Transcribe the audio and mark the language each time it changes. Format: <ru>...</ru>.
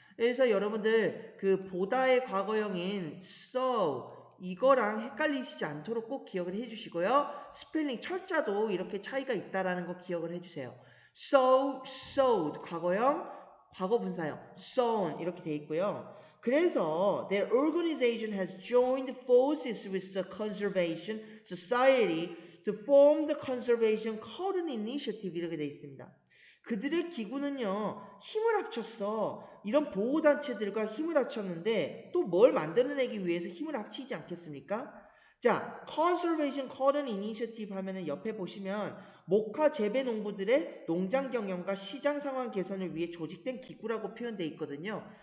<ko>그래서 여러분들 보다의 과거형인 sew 이거랑 헷갈리시지 않도록 꼭 기억을 해주시고요. 스펠링 철자도 이렇게 차이가 있다라는 거 기억을 해주세요. sowed 과거형, 과거 분사형 sown 이렇게 돼 있고요. 그래서</ko> <en>their organization has joined forces with the Conservation Society to form the Conservation Cordon Initiative</en> <ko>이렇게 돼 있습니다. 그들의 기구는요 힘을 합쳤어. 이런 보호단체들과 힘을 합쳤는데 또 뭘 만들어내기 위해서 힘을 합치지 않겠습니까? 자, Conservation Cordon Initiative 하면은 옆에 보시면 목화 재배 농부들의 농장 경영과 시장 상황 개선을 위해 조직된 기구라고 표현되어 있거든요.</ko>